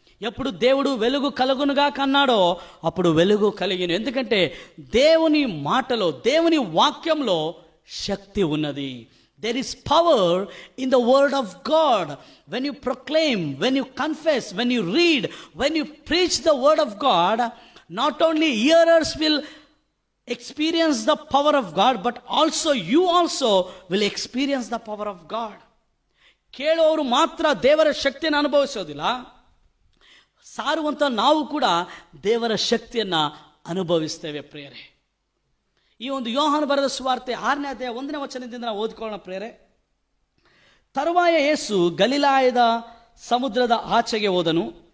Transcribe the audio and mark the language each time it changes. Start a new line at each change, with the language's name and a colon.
Telugu: ఎప్పుడు దేవుడు వెలుగు కలుగునుగా కన్నాడో అప్పుడు వెలుగు కలిగిను. ఎందుకంటే దేవుని మాటలో, దేవుని వాక్యంలో శక్తి ఉన్నది.
English: There is power in the word of God. When you proclaim, when you confess, when you read, when you preach the word of God, not only hearers will experience the power of God, but also you also will experience the power of God.
Kannada: ಕೇಳೋರು ಮಾತ್ರ ದೇವರ ಶಕ್ತಿಯನ್ನು ಅನುಭವಿಸೋದಿಲ್ಲ, ಸಾರುವಂಥ ನಾವು ಕೂಡ ದೇವರ ಶಕ್ತಿಯನ್ನು ಅನುಭವಿಸ್ತೇವೆ. ಪ್ರೇರೆ, ಈ ಒಂದು ಯೋಹಾನ ಬರೆದ ಸುವಾರ್ತೆ 6ನೇ ಅಧ್ಯಾಯ 1ನೇ ವಚನದಿಂದ ನಾವು ಓದಿಕೊಳ್ಳೋಣ. ಪ್ರೇರೆ, ತರುವಾಯ ಯೇಸು ಗಲಿಲಾಯದ ಸಮುದ್ರದ ಆಚೆಗೆ ಹೋದನು.